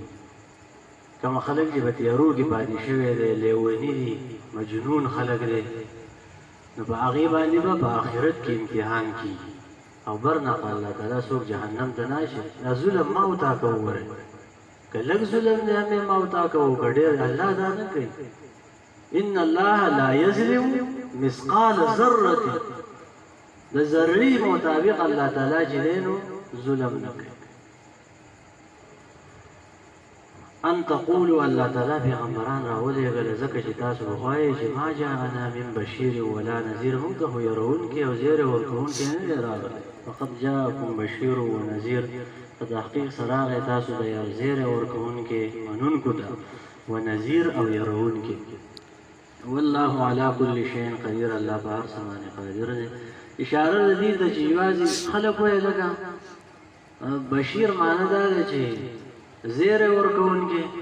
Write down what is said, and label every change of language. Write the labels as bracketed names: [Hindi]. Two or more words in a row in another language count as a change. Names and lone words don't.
[Pashto] کوم خلک چې په تیارو کې پاتې شوی دی لیوني دي مجنون خلک دی نو په هغې باندې به په آخرت کې امتحان کېږي او برنق الله تعالی څوک جهنم ته نه شي دا ظلم ما وتا که وګورئ که لږ ظلم دی همې ما وتا که وکړه ډېر الله دا نه کوي [Arabic] ان الله لا یظلم مثقال ذرة [Pashto] د ذرې مطابق الله تعالی چې دی نو ظلم نه کوي ان تقولوا الله تعالی پیغمبران راولېږل ځکه چې تاسو وایئ چې [Arabic] ما جاءنا من بشیر ولا نذیر [Pashto] موږ ته خو یروونکی او زیری ورکوونکی نه دی راغلی فقط [Arabic] جاءکم بشیر ونذیر [Pashto] په تحقیق سره راغی تاسو ته یو زیری ورکوونکی منونکو ته ونذیر او یروونکی [Arabic] والله علی کل شیء قدیر [Pashto] الله په هر څه باندې قادر دی اشاره د دې ته چې یوازې خلک وایي لکه بشیر معنی دا دی چې زیر ورکوونکی